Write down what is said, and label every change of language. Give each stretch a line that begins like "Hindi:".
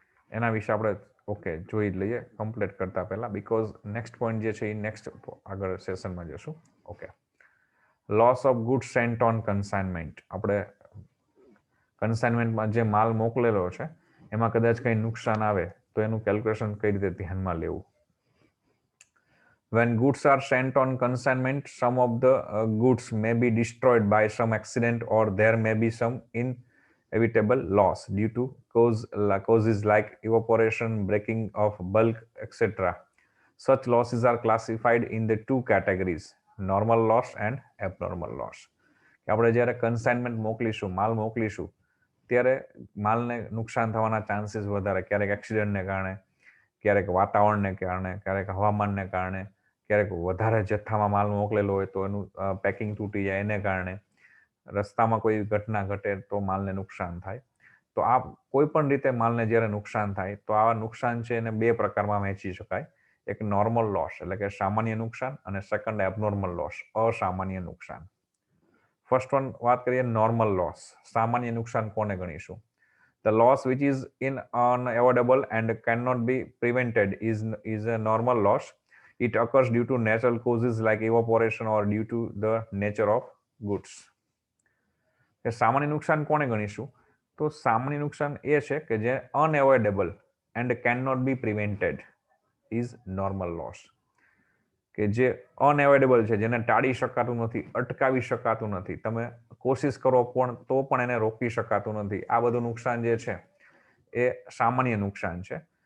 Gujarati: એના વિશે આપણે ઓકે જોઈ લઈએ કમ્પ્લીટ કરતા પહેલા, બીકોઝ નેક્સ્ટ પોઈન્ટ જે છે એ નેક્સ્ટ આગળ સેશનમાં જશું. Okay, loss of goods Saint on consignment. આપણે કન્સાઇનમેન્ટમાં જે માલ મોકલેલો છે એમાં કદાચ કંઈ નુકસાન આવે તો એનું કેલ્ક્યુલેશન કઈ રીતે ધ્યાનમાં લેવું.
English: When goods are sent on consignment, some of the goods may be destroyed by some accident or there may be some inevitable loss due to causes like evaporation, breaking of bulk, etc. Such losses are classified in the two categories, normal loss and abnormal loss.
Gujarati: આપણે જ્યારે consignment મોકલીશું, માલ મોકલીશું ત્યારે માલને નુકસાન થવાના chances વધારે, ક્યારેક એક્સિડન્ટને કારણે, ક્યારેક વાતાવરણને કારણે, ક્યારેક હવામાનને કારણે, ક્યારેક વધારે જથ્થામાં માલ મોકલેલો હોય તો એનું પેકિંગ તૂટી જાય એને કારણે, રસ્તામાં કોઈ ઘટના ઘટે તો માલને નુકસાન થાય. તો આ કોઈ પણ રીતે માલને જ્યારે નુકસાન થાય તો આ નુકસાન છે એને બે પ્રકારમાં વહેંચી શકાય. એક નોર્મલ લોસ એટલે કે સામાન્ય નુકસાન અને સેકન્ડ એબનોર્મલ લોસ, અસામાન્ય નુકસાન. ફર્સ્ટ વન વાત કરીએ નોર્મલ લોસ. સામાન્ય નુકસાન કોને ગણીશું?
English: The loss which is unavoidable and cannot be prevented is a normal loss. It occurs due to natural causes like evaporation or due to the nature of goods.
Gujarati: સામાન્ય નુકસાન કોને ગણીશું? તો સામાન્ય નુકસાન એ છે કે જે
English: Unavoidable and can not be prevented is normal loss.
Gujarati: કે જે અનએવોઇડેબલ છે, જેને ટાળી શકાતું નથી, અટકાવી શકાતું નથી, તમે કોશિશ કરો પણ તો પણ એને રોકી શકાતું નથી, આ બધું નુકસાન જે છે એ સામાન્ય નુકસાન છે.